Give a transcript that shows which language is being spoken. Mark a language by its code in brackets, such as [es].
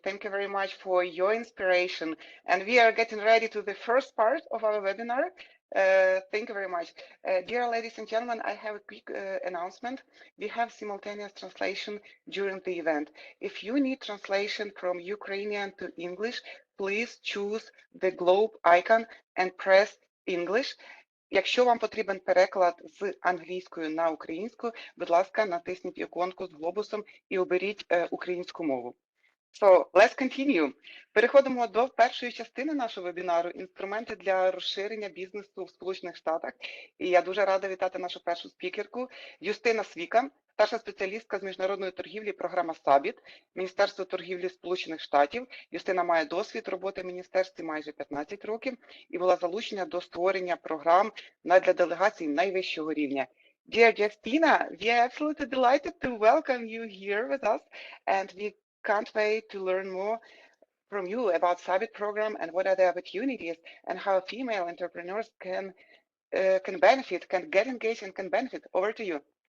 [en] Thank you very much for your inspiration. And we are getting ready to the first part of our webinar. Thank you very much. Dear ladies and gentlemen, I have a quick announcement. We have simultaneous translation during the event. If you need translation from Ukrainian to English, please choose the globe icon and press English. [uk] Якщо вам потрібен переклад з англійської на українську, будь ласка, натисніть іконку з глобусом і оберіть українську мову. [en] So, let's continue. [uk] Переходимо до першої частини нашого вебінару «Інструменти для розширення бізнесу в Сполучених Штатах». І я дуже рада вітати нашу першу спікерку Юстина Свіка, старша спеціалістка з міжнародної торгівлі програма Summit, Міністерство торгівлі Сполучених Штатів. Юстина має досвід роботи в міністерстві майже 15 років і була залучена до створення програм для делегацій найвищого рівня. [en] Dear Justina, we are absolutely delighted to welcome you here with us, and we can't wait to learn more from you about Summit program and what are the opportunities and how female entrepreneurs can benefit, can get engaged and can benefit. Over to you.